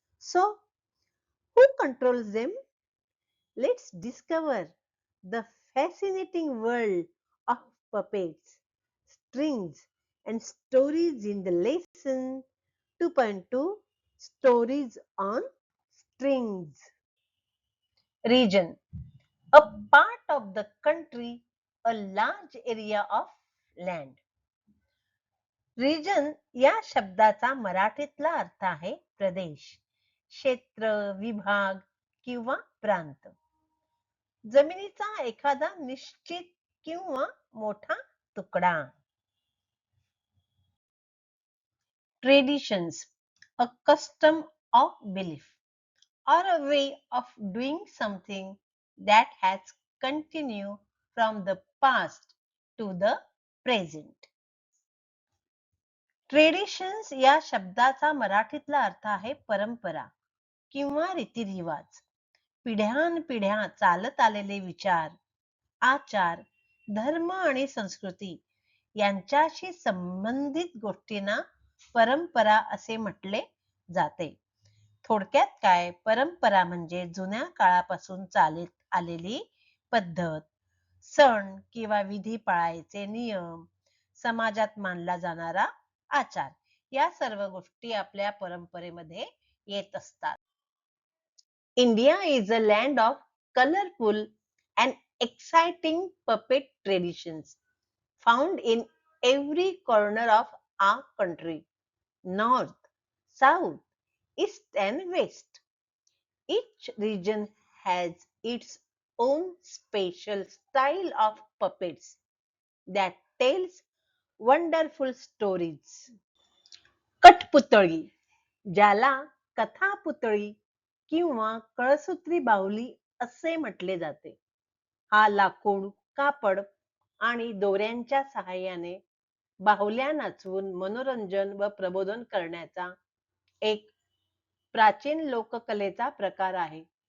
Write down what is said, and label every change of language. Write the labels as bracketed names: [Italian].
[English] So, who controls them? Let's discover the fascinating world of puppets, strings, and stories in the lesson 2.2 Stories on Strings. Region, a part of the country, a large area of land. [Marathi] Region या शब्दाचा मराठीतला अर्थ आहे प्रदेश, क्षेत्र, विभाग किंवा प्रांत. जमिनीचा एखादा निश्चित किंवा मोठा तुकडा. [English] Traditions, a custom of belief or a way of doing something that has continued from the past to the present. [Marathi] Traditions या शब्दाचा मराठीतला अर्थ आहे परंपरा किंवा रीतिरिवाज. पिढ्यानपिढ्या चालत आलेले विचार, आचार, धर्म आणि संस्कृती यांच्याशी संबंधित गोष्टींना परंपरा असे म्हटले जाते. थोडक्यात काय, परंपरा म्हणजे जुन्या काळापासून चालत आलेली पद्धत, सण किंवा विधी पाळायचे नियम, समाजात मानला जाणारा आचार, या सर्व गोष्टी आपल्या परंपरेमध्ये येत असतात. [English] India is a land of colorful and exciting puppet traditions found in every corner of our country, north, south, east and west. Each region has its own special style of puppets that tells wonderful stories. [Marathi] कठपुतळी, ज्याला कथापुतळी किंवा कळसूत्री बाहुली असे म्हटले जाते, हा लाकूड, कापड आणि दोऱ्यांच्या सहाय्याने बाहुल्या नाचवून मनोरंजन व प्रबोधन करण्याचा एक प्राचीन लोककलेचा प्रकार आहे.